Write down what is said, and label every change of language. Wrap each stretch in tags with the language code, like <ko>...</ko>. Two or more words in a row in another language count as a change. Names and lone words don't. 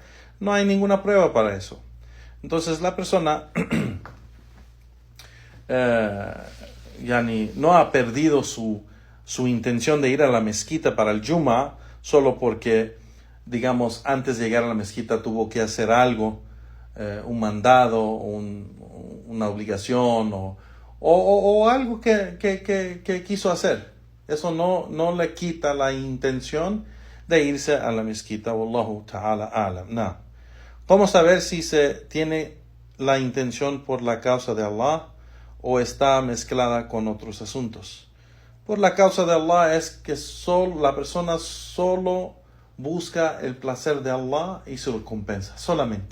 <es>No hay ninguna prueba para eso. Entonces la persona no ha perdido su intención de ir a la mezquita para el Juma solo porque, digamos, antes de llegar a la mezquita tuvo que hacer algo, un mandado, una obligación o algo que quiso hacer. Eso no le quita la intención de irse a la mezquita.</es> <ar>والله تعالى أعلم.</ar> <es>No. ¿Cómo saber si se tiene la intención por la causa de Allah o está mezclada con otros asuntos? Por la causa de Allah es que la persona solo busca el placer de Allah y su recompensa, solamente.</es>